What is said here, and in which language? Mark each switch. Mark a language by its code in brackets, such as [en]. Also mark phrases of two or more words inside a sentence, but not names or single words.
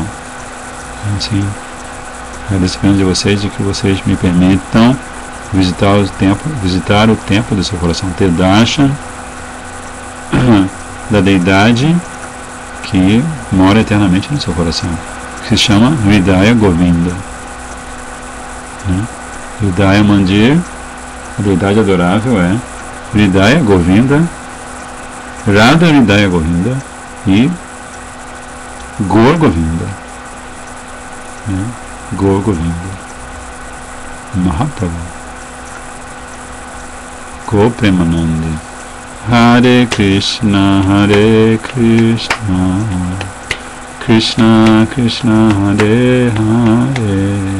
[pt] Assim, agradeço a presença de vocês, de que vocês me permitam visitar o templo do seu coração, ter darshan da deidade que mora eternamente no seu coração, que se chama Hridaya Govinda. Hridaya Mandir, a deidade adorável é Hridaya Govinda Radha Hridaya Govinda e Gaur Govinda, né? Gaur Govinda, Mahaprabhu, Gaur Premanandi. Hare Krishna, Krishna Krishna, Hare Hare,